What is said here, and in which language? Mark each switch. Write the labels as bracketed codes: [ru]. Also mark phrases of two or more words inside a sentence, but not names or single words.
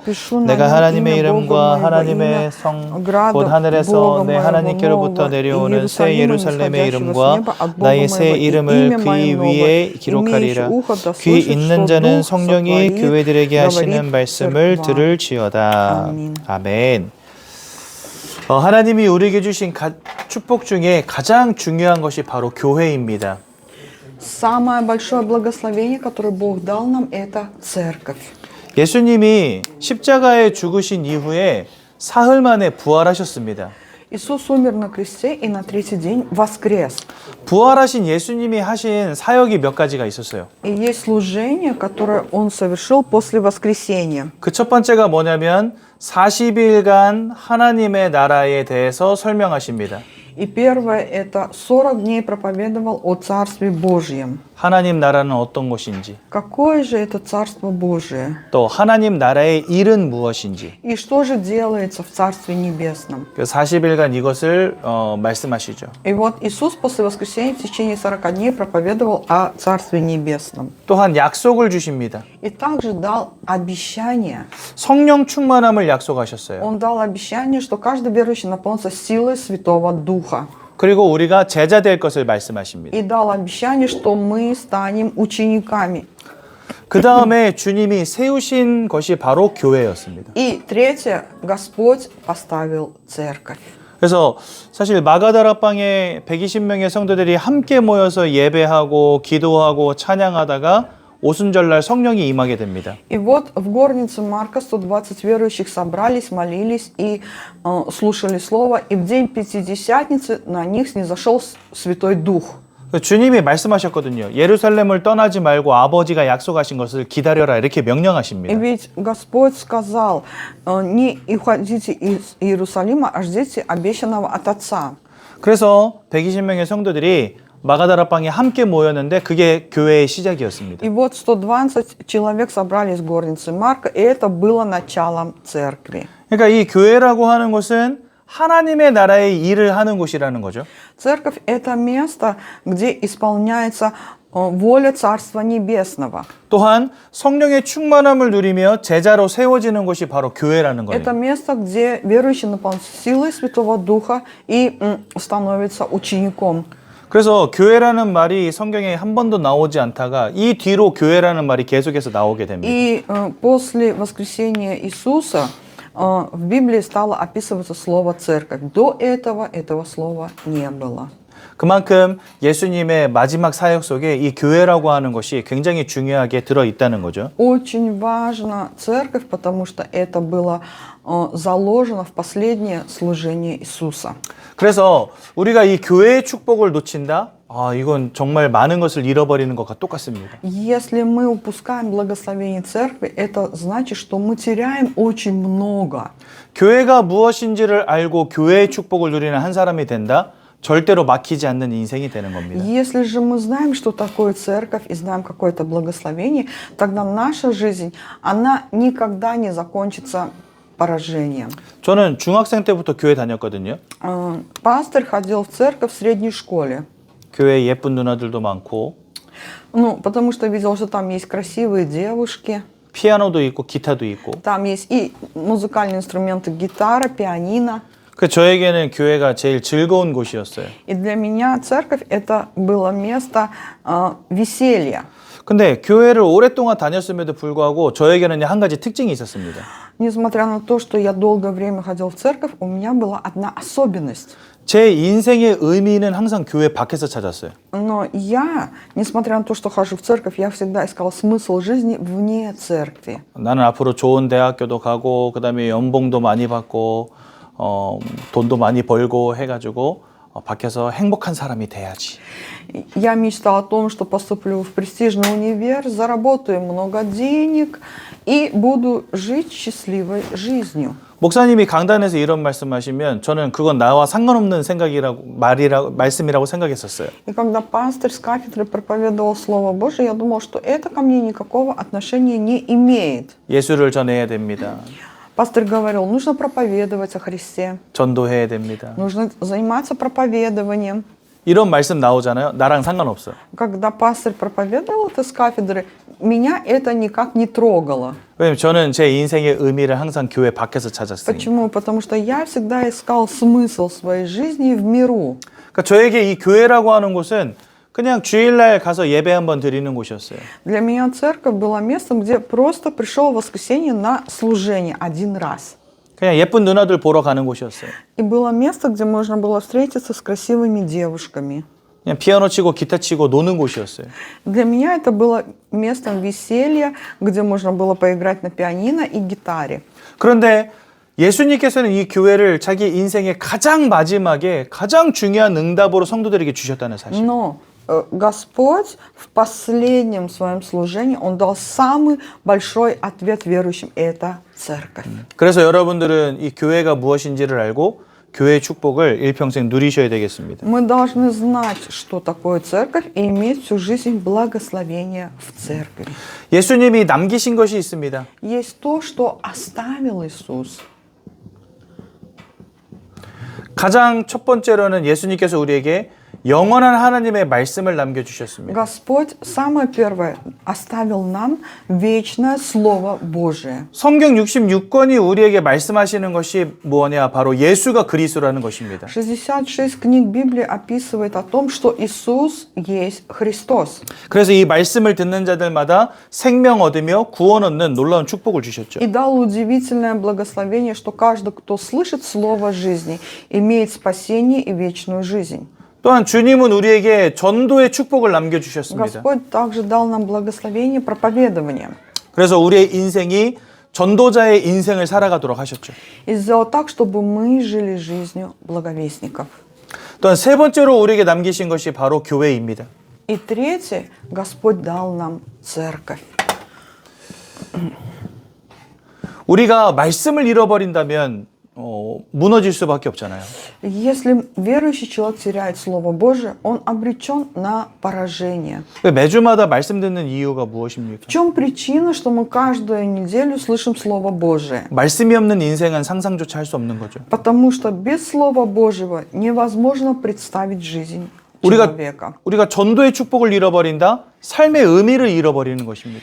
[ko] 내가 하나님의 이름과 하나님의 성 곧 하늘에서 내 하나님께로부터 내려오는 새 예루살렘의 이름과 나의 새 이름을 귀 위에 기록하리라. 귀 있는 자는 성령이 교회들에게 하시는 말씀을 들을지어다. 아멘. 하나님이 우리에게 주신 축복 중에 가장 중요한 것이 바로 교회입니다. [ru] Самое большое благословение, которое Бог дал нам, это церковь. [ko] 예수님이 십자가에 죽으신 이후에 사흘 만에 부활하셨습니다. [ru] Иисус умер на кресте и на третий день воскрес. [ko] 부활하신 예수님이 하신 사역이 몇 가지가 있었어요. [ru] И есть служение, которое Он совершил после воскресения. [ko] 그 첫 번째가 뭐냐면 40일간 하나님의 나라에 대해서 설명하십니다. [ru] И первое, это 40 дней проповедовал о Царстве Божьем. [ko] 하나님 나라는 어떤 것인지, [ru] Какое же это Царство Божие? [ko] 또 하나님 나라의 일은 무엇인지, [ru] И что же делается в Царстве Небесном? [ko] 그 40일간 이것을 말씀하시죠. [ru] И вот Иисус после воскресения в течение 40 дней проповедовал о Царстве Небесном. [ko] 또한 약속을 주십니다. [ru] И также дал обещание. [ko] 성령 충만함을 약속하셨어요. [ru] Он дал обещание, что каждый верующий наполнится силой Святого Духа. [ko] 그리고 우리가 제자 될 것을 말씀하십니다. [ru] И дал обещание, что мы станем учениками. [ko] 그 다음에 주님이 세우신 것이 바로 교회였습니다. [ru] И третье, Господь поставил церковь. [ko] 그래서 사실 마가다락방에 120명의 성도들이 함께 모여서 예배하고 기도하고 찬양하다가 오순절날 성령이 임하게 됩니다. [ru] И вот в горнице Марка 120 верующих собрались, молились и слушали Слово. И в день Пятидесятницы на них снизошел Святой Дух. [ko] 주님이 말씀하셨거든요. 예루살렘을 떠나지 말고 아버지가 약속하신 것을 기다려라 이렇게 명령하십니다. [ru] И ведь Господь сказал, не уходите из Иерусалима, а ждите обещанного от Отца. [ko] 그래서 120명의 성도들이 마가다락방에 함께 모였는데 그게 교회의 시작이었습니다. [ru] И вот 120 человек собрались в горнице Марка, и это было началом церкви. [ko] 그러니까 이 교회라고 하는 것은 하나님의 나라의 일을 하는 곳이라는 거죠. [ru] Церковь – это место, где исполняется воля Царства Небесного. [ko] 또한 성령의 충만함을 누리며 제자로 세워지는 곳이 바로 교회라는 거예요. [ru] Это место, где верующий наполняется силой Святого Духа и становится учеником. [ko] 그래서 교회라는 말이 성경에 한 번도 나오지 않다가 이 뒤로 교회라는 말이 계속해서 나오게 됩니다. [ru] И после воскресения Иисуса в Библии стало описываться слово «церковь». До этого слова не было. [ko] 그만큼 예수님의 마지막 사역 속에 이 교회라고 하는 것이 굉장히 중요하게 들어 있다는 거죠. [ru] Очень важна церковь, потому что это было заложено в последнее служение Иисуса. [ko] 그래서 우리가 이 교회의 축복을 놓친다? 이건 정말 많은 것을 잃어버리는 것과 똑같습니다. [ru] Если мы упускаем благословение церкви, это значит, что мы теряем очень много. [ko] 교회가 무엇인지를 알고 교회의 축복을 누리는 한 사람이 된다? 절대로 막히지 않는 인생이 되는 겁니다. [ru] Если же мы знаем, что такое церковь, и знаем какое-то благословение, тогда наша жизнь, она никогда не закончится поражением. [ko] 저는 중학생 때부터 교회 다녔거든요. [ru] Пастор ходил в церковь в средней школе. [ko] 교회에 예쁜 누나들도 많고 [ru] Потому что видел, что там есть красивые девушки, [ko] 피아노도 있고 기타도 있고 [ru] там есть и музыкальные инструменты, гитара, пианино. [ko] 그 저에게는 교회가 제일 즐거운 곳이었어요. [ru] И для меня церковь это было место веселья. [ko] 근데 교회를 오랫동안 다녔음에도 불구하고 저에게는 한 가지 특징이 있었습니다. [ru] Несмотря на то, что я долгое время ходил в церковь, у меня была одна особенность. [ko] 제 인생의 의미는 항상 교회 밖에서 찾았어요. [ru] Но я, несмотря на то, что хожу в церковь, я всегда искал смысл жизни вне церкви. [ko] 나는 앞으로 좋은 대학교도 가고 그다음에 연봉도 많이 받고 돈도 많이 벌고 해가지고 밖에서 행복한 사람이 돼야지. [ru] Я мечтал о том, что поступлю в престижный универ, заработаю много денег и буду жить счастливой жизнью. [ko] 목사님이 강단에서 이런 말씀하시면 저는 그건 나와 상관없는 말씀이라고 생각했었어요. [ru] И когда пастор с кафедры проповедовал Слово Божие, я думал, что это ко мне никакого отношения не имеет. [ko] 예수를 전해야 됩니다. [ru] Пастор говорил, нужно проповедовать о Христе, [ko] 전도해야 됩니다. [ru] нужно заниматься проповедованием. [ko] 이런 말씀 나오잖아요. 나랑 상관없어. [ru] Когда пастор проповедовал это с кафедры, меня это никак не трогало. [ko] 왜냐면 저는 제 인생의 의미를 항상 교회 밖에서 찾았으니까. [ru] Почему? Потому что я всегда искал смысл своей жизни в миру. [ko] 그러니까 저에게 이 교회라고 하는 곳은 그냥 주일날 가서 예배 한번 드리는 곳이었어요. [ru] Для меня церковь была местом, где просто пришел в воскресенье на служение один раз. [ko] 그냥 예쁜 누나들 보러 가는 곳이었어요. [ru] И было место, где можно было встретиться с красивыми девушками. [ko] 그냥 피아노 치고 기타 치고 노는 곳이었어요. [ru] Для меня это было местом веселья, где можно было поиграть на пианино и гитаре. [ko] 그런데 예수님께서는 이 교회를 자기 인생의 가장 마지막에 가장 중요한 응답으로 성도들에게 주셨다는 사실. [ru] Но Господь в последнем своем служении, Он дал самый большой ответ верующим, это церковь. [ko] 그래서 여러분들은 이 교회가 무엇인지를 알고 교회의 축복을 일평생 누리셔야 되겠습니다. [ru] Мы должны знать, что такое церковь, и иметь всю жизнь благословения в церкви. [ko] 예수님이 남기신 것이 있습니다. [ru] Есть то, что оставил Иисус. [ko] 가장 첫 번째로는 예수님께서 우리에게 영원한 하나님의 말씀을 남겨주셨습니다. [ru] Господь, самое первое, оставил нам вечное Слово Божие. [ko] 성경 66권이 우리에게 말씀하시는 것이 뭐냐? 바로 예수가 그리스도라는 것입니다. [ru] 66 книг Библии описывает о том, что Иисус есть Христос. [ko] 그래서 이 말씀을 듣는 자들마다 생명 얻으며 구원 얻는 놀라운 축복을 주셨죠. [ru] И дал удивительное благословение, что каждый, кто слышит Слово жизни, имеет спасение и вечную жизнь. [ko] 또한 주님은 우리에게 전도의 축복을 남겨주셨습니다. [ru] Господь также дал нам благословение проповедования. [ko] 그래서 우리의 인생이 전도자의 인생을 살아가도록 하셨죠. [ru] И сделал так, чтобы мы жили жизнью благовестников. [ko] 또한 세 번째로 우리에게 남기신 것이 바로 교회입니다. [ru] И третье, Господь дал нам церковь. [ko] 우리가 말씀을 잃어버린다면 무너질 수밖에 없잖아요. [ru] Если верующий человек теряет Слово Божие, он обречен на поражение. [ko] 매주마다 말씀 듣는 이유가 무엇입니까? [ru] В чем причина, что мы каждую неделю слышим Слово Божие? [ko] 말씀이 없는 인생은 상상조차 할 수 없는 거죠. [ru] Потому что без Слова Божьего невозможно представить жизнь человека. [ko] 우리가 전도의 축복을 잃어버린다? 삶의 의미를 잃어버리는 것입니다.